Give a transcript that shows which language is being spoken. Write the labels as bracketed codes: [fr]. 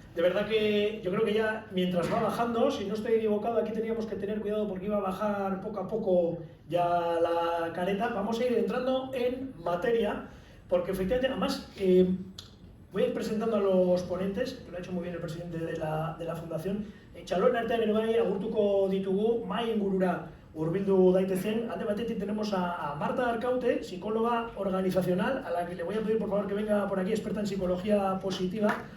[es] De verdad que yo creo que ya mientras va bajando, si no estoy equivocado, aquí teníamos que tener cuidado porque iba a bajar poco a poco ya la careta. Vamos a ir entrando en materia porque efectivamente, además, voy a ir presentando a los ponentes, que lo ha hecho muy bien el presidente de la Fundación. [eu] Txaloen artean ere bai, agurtuko ditugu, mai ingurura hurbildu daitezen. Alde batetik [es] tenemos a Marta Arcaute, psicóloga organizacional, a la que le voy a pedir por favor que venga por aquí, experta en psicología positiva.